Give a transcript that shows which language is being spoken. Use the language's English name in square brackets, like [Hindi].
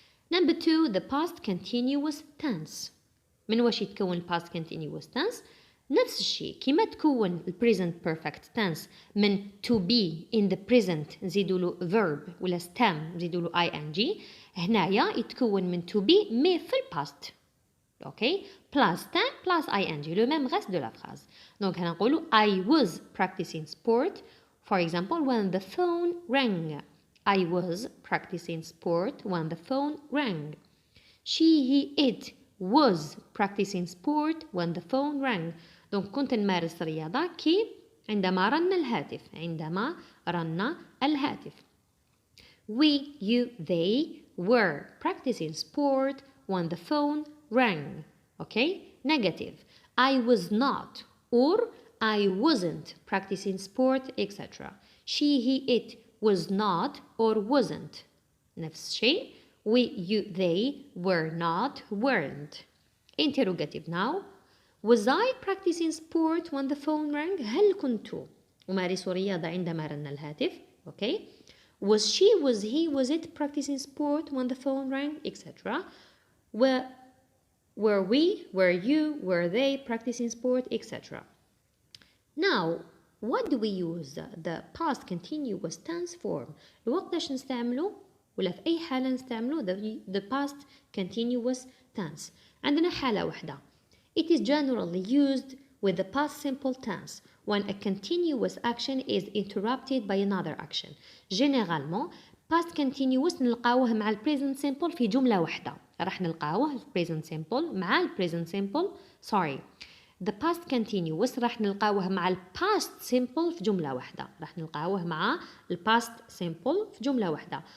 [Arabic] Number 2 the [English] past continuous tense. [Arabic] من واش يتكون past continuous tense؟ نفس الشيء كيما تكون [English] present perfect tense [Arabic] من [English] to be in the present [Arabic] نزيدوا له verb ولا stem نزيدوا له ing هنايا يتكون من to be [French] mais [Arabic] في past. [English] Okay, plus stem plus ing [French] le même reste de la phrase. Donc [English] هنا نقولوا I was practicing sport for example when the phone rang. I was practicing sport when the phone rang. She he it was practicing sport when the phone rang. [Arabic] Donc كنت نمارس رياضة كي عندما رن الهاتف عندما رن الهاتف. [English] We you they were practicing sport when the phone rang. Okay, negative I was not or I wasn't practicing sport etc. She he it was not or wasn't. [Arabic] نفس الشيء [English] we you they were not weren't. Interrogative now was I practicing sport when the phone rang? [Arabic] هل كنت أمارس رياضة عندما رن الهاتف؟ [English] Okay, was she was he was it practicing sport when the phone rang etc. Were we were you were they practicing sport etc. Now what do we use the past continuous tense form؟ [Arabic] وقتاش نستعملو ولا في أي حالة نستعملو [English] the past continuous tense؟ [Arabic] عندنا حالة واحدة [English] It is generally used with the past simple tense when a continuous action is interrupted by another action. [French] Généralement [English] past continuous [Arabic] نلقاوه مع ال present simple في جملة واحدة. راح نلقاوه في present simple مع ال present simple the past continuous راح نلقاوه مع ال past simple في جملة واحدة. راح نلقاوه مع ال past simple في جملة واحدة.